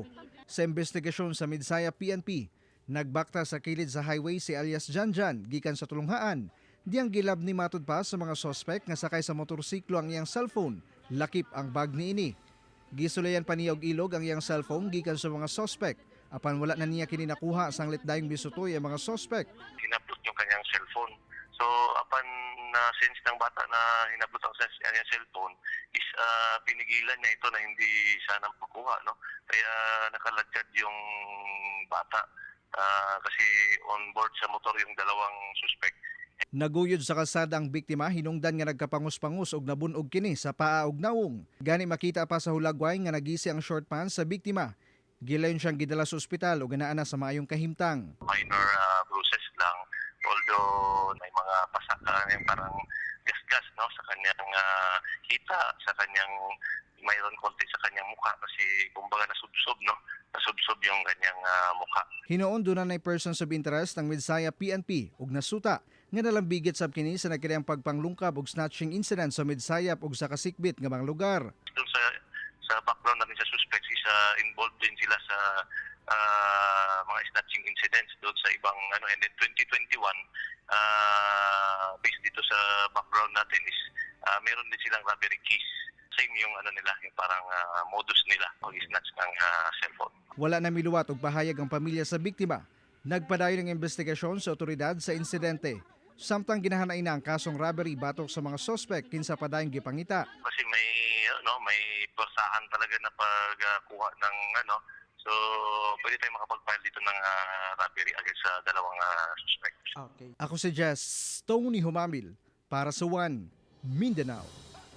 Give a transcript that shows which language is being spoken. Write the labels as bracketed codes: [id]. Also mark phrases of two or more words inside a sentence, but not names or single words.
[ceb] Sa investigasyon sa Midsayap PNP, nagbakta sa kilid sa highway si alias Janjan gikan sa tulunghaan. Diyang gilab ni matud pa sa mga sospek nga sakay sa motorsiklo ang iyang cellphone, lakip ang bag niini. Gisulayan pa niya og ilog ang iyang cellphone gikan sa mga sospek. Apan wala na niya kini nakuha sang litdayong bisutoy ang mga sospek. [tl] Hinablot yung kanyang cellphone. So, apan na sense ng bata na hinablot ang kanyang cellphone is pinigilan niya ito na hindi sana makuha, no? Kaya nakalagad yung bata kasi [en] on board [tl] sa motor yung dalawang suspect. [ceb] Naguyod sa kalsada ang biktima hinungdan nga nagkapangus-pangus og nabunog kini sa paa ug nawong. Gani makita pa sa hulagway nga nagisi ang short pants sa biktima. Gilayon siyang gidala sa ospital ug naa sa maayong kahimtang. [en] Minor bruises [tl] lang, although may mga pasaka yung parang gasgas, no, sa kanyang hita, sa kanyang mayroon konti sa kanyang mukha kasi kumbaga nasubsob, no? Nasubsob yung kanyang mukha. [ceb] Hinuon dunay [en] persons of interest [ceb] ng Midsayap PNP ug nasuta nga nalambigit sab kini sa nagkadayang pagpanglungkab ug [en] snatching incident [ceb] sa Midsayap ug sa kasikbit nga mga lugar. [tl] Doon sa background namin sa suspects [en] is involved [tl] din sila sa mga [en] snatching incidents [tl] doon sa ibang and then 2021 based dito sa background natin is meron din silang [en] robbery case. [tl] Same yung nila, yung parang modus nila pag-snatch ng cellphone. [ceb] Wala na miluwat og pahayag ang pamilya sa biktima. Nagpadayon ng investigasyon sa otoridad sa insidente. Samtang ginahanay na ang kasong robbery batok sa mga sospek kinsa padayong gipangita. [tl] Kasi may persahan talaga na pagkuha ng so pwede tayong makapag-file dito ng robbery against sa dalawang suspect. Okay. [ceb] Ako si Jess Tony Humamil para sa One Mindanao.